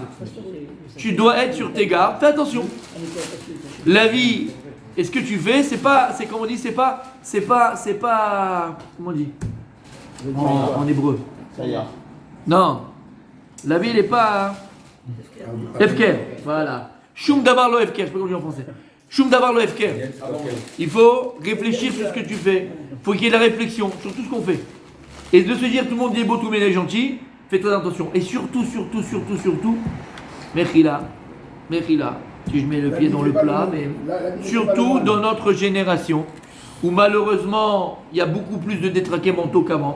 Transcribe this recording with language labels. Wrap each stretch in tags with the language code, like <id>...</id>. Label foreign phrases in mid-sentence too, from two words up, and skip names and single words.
<fr>Tu dois être sur tes gardes. Fais attention. La vie, et ce que tu fais, c'est comme on dit, c'est pas, comment on dit en hébreu. Non. La vie, elle n'est pas Efker. Voilà.</fr> <he>שום דבר לא הפקר.</he> <fr>Je sais pas comment on dit en français.</fr> <he>שום דבר לא הפקר.</he> <fr>Il faut réfléchir sur ce que tu fais. Il faut qu'il y ait de la réflexion sur tout ce qu'on fait. Et de se dire tout le monde est beau, tout le monde est gentil. Fais très attention. Et surtout, Mechila. Si je mets le pied dans le plat, mais surtout dans notre génération, où malheureusement, il y a beaucoup plus de détraqués mentaux qu'avant.</fr>